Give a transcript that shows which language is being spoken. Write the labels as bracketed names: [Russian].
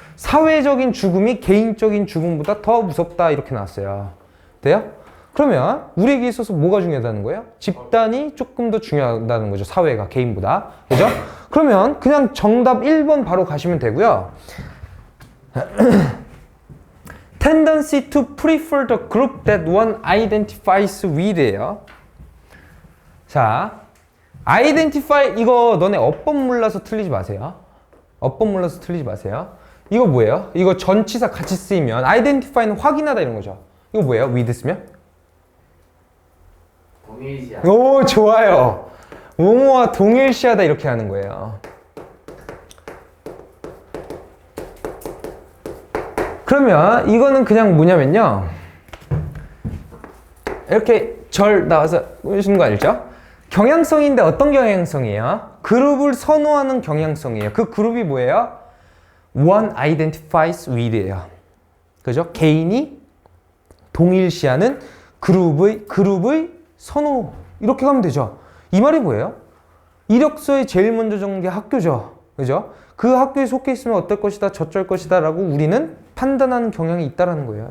[Korean] 사회적인 죽음이 개인적인 죽음보다 더 무섭다 이렇게 나왔어요. 돼요? 그러면 우리에게 있어서 뭐가 중요하다는 거예요? 집단이 조금 더 중요하다는 거죠. 사회가 개인보다. 그죠? 그러면 그냥 정답 1번 바로 가시면 되고요. [English] Tendency to prefer the group that one identifies with예요. [Korean] 자, identify 이거 너네 어법 몰라서 틀리지 마세요. 어법 몰라서 틀리지 마세요. 이거 뭐예요? 이거 전치사 같이 쓰이면 identify는 확인하다 이런 거죠. 이거 뭐예요? with 쓰면? 동일시하다. 오, 좋아요. 뭐뭐와 동일시하다 이렇게 하는 거예요. 그러면 이거는 그냥 뭐냐면요. 이렇게 절 나와서 보시는 거 알죠? 경향성인데 어떤 경향성이에요? 그룹을 선호하는 경향성이에요. 그 그룹이 뭐예요? [English] One identifies with예요. [Korean] 그죠? 개인이 동일시하는 그룹의 선호. 이렇게 가면 되죠. 이 말이 뭐예요? 이력서에 제일 먼저 적는 게 학교죠. 그죠? 그 학교에 속해 있으면 어떨 것이다, 저쩔 것이다 라고 우리는 판단하는 경향이 있다라는 거예요.